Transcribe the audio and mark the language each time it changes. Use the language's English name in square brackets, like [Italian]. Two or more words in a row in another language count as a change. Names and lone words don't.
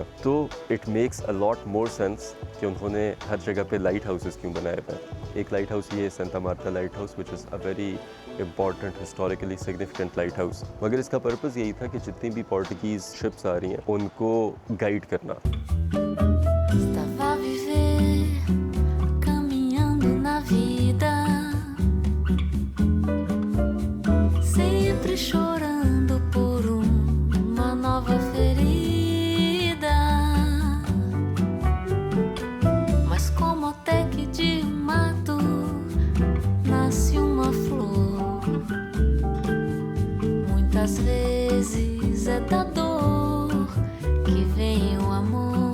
[Hindi] तो [English] it makes a lot more sense [Hindi] कि उन्होंने हर जगह पे [English] light houses [Hindi] क्यों बनाए हुए हैं। एक [English] light house [Hindi] ये है सेंटा मार्ता लाइट हाउस, [English] which is a very important historically significant light house. [Hindi] मगर इसका पर्पज़ यही था कि जितनी भी [English] Portuguese ships [Hindi] आ रही हैं उनको गाइड करना। [Portuguese] Estava a viver, caminhando na vida, sempre chorando por uma nova ferida. Mas como até que de um mato nasce uma flor, muitas vezes é da dor que vem o amor.